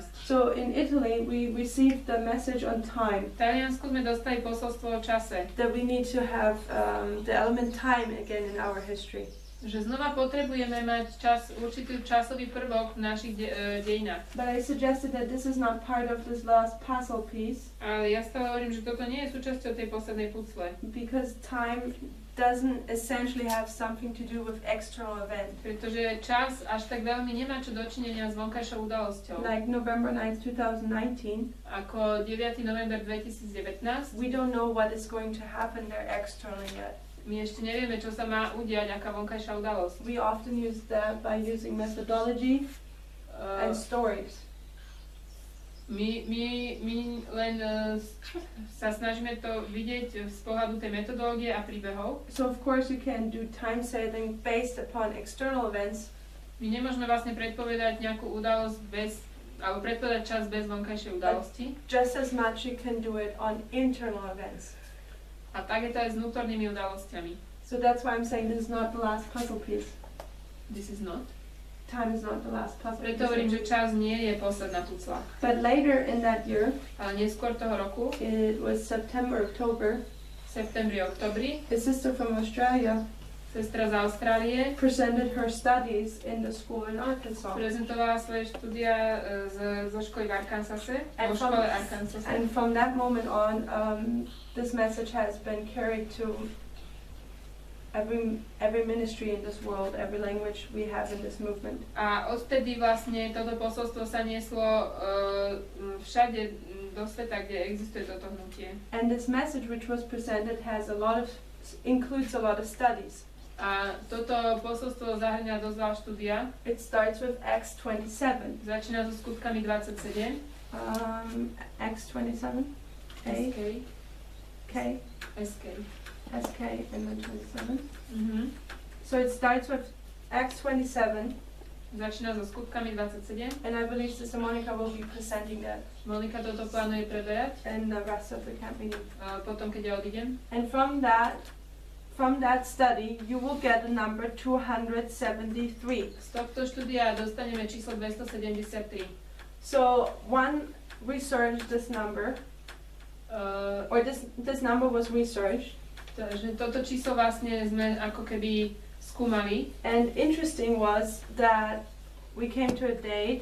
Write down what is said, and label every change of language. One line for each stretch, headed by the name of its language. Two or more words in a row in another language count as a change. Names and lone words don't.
English: So in Italy we received the message on time,
Slovak: V Taliansku sme dostali posolstvo o čase,
English: that we need to have the element time again in our history.
Slovak: že znova potrebujeme mať určitý časový prvok v našich dejinách.
English: But I suggested that this is not part of this last puzzle piece
Slovak: Ale ja stále hovorím, že toto nie je súčasťou tej poslednej pucle,
English: because time doesn't essentially have something to do with external events.
Slovak: pretože čas až tak veľmi nemá čo dočinenia s vonkajšou udalosťou.
English: Like November 9th, 2019,
Slovak: Ako 9. november 2019,
English: we don't know what is going to happen there externally yet.
Slovak: my ešte nevieme, čo sa má udiať, aká vonkajšia udalosť.
English: We often use that by using methodology and stories.
Slovak: My len sa snažíme to vidieť z pohľadu tej metodológie a príbehov.
English: So of course you can do time sailing based upon external events,
Slovak: My nemôžeme vlastne predpovedať nejakú udalosť alebo predpovedať čas bez vonkajšej udalosti.
English: just as much you can do it on internal events.
Slovak: A tak je to aj s vnútornými udalosťami.
English: So that's why I'm saying this is not the last puzzle piece. This is not. Time is not the last puzzle
Slovak: Preto hovorím, že
English: piece.
Slovak: čas nie je posledná pucla.
English: But later in that year,
Slovak: Ale neskôr toho roku,
English: it was September, October,
Slovak: v septembri, oktobri,
English: a sister from Australia
Slovak: sestra z Austrálie
English: presented her studies in the school in Arkansas.
Slovak: prezentovala svoje štúdia zo školy v Arkansase,
English: And
Slovak: vo
English: from-
Slovak: škole Arkansase.
English: And from that moment on, this message has been carried to every ministry in this world, every language we have in this movement.
Slovak: A odtedy vlastne toto posolstvo sa nieslo všade do sveta, kde existuje toto hnutie.
English: And this message which was presented includes a lot of studies.
Slovak: A toto posolstvo zahrňa dosť veľa štúdia.
English: It starts with Acts 27.
Slovak: Začína so skutkami 27.
English: Acts 27.
Slovak: SK. K, SK. SK,
English: and then 27. Mhm. So it starts with Acts 27,
Slovak: Začína so skutkami 27.
English: and I believe Sister Monica will be presenting that
Slovak: Monika toto plánuje preberať
English: and the rest of the camp meeting.
Slovak: potom, keď ja odídem.
English: And from that, from that study, you will get a number 273.
Slovak: Z tohto štúdia dostaneme číslo 273.
English: So one researched this number, or this number was researched.
Slovak: Takže toto číslo vlastne sme ako keby skúmali.
English: And interesting was that we came to a date